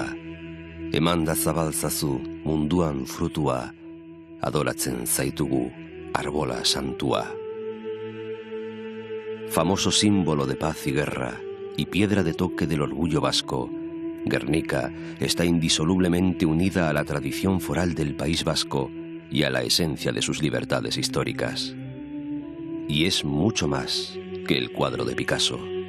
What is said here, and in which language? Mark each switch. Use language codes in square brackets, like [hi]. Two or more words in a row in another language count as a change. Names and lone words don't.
[eu] Emanda zabaltzazu munduan frutua, adoratzen zaitugu arbola santua. [es] Famoso símbolo de paz y guerra, y piedra de toque del orgullo vasco, Guernica está indisolublemente unida a la tradición foral del País Vasco y a la esencia de sus libertades históricas. Y es mucho más que el cuadro de Picasso.